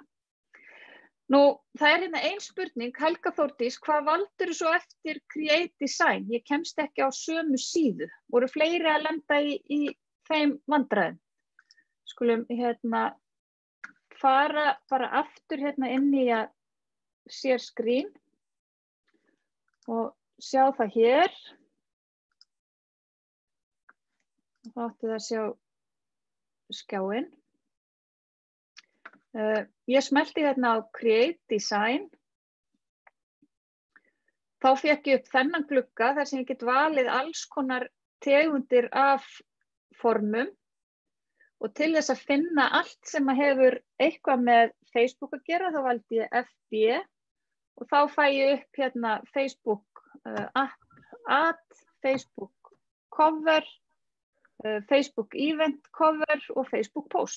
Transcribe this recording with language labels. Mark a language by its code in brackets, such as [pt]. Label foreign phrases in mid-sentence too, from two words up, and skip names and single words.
[is] Nú, það hérna ein spurning, Helga Þórdís, hvað valdur svo eftir Create Design? Ég kemst ekki á sömu síðu. Voru fleiri að lenda í þeim vandræðum? Skulum hérna fara bara aftur hérna inn í að [en] share screen [is] og sjá það hér. Þá áttu það að sjá skjáinn. Ég smelti hérna á Create Design. Þá fékk ég upp þennan glugga þar sem ég get valið alls konar tegundir af formum og til þess að finna allt sem hefur eitthvað með Facebook að gera þá valdi ég FB og þá fæ ég upp hérna Facebook Ad, Facebook Cover, Facebook Event Cover og Facebook Post.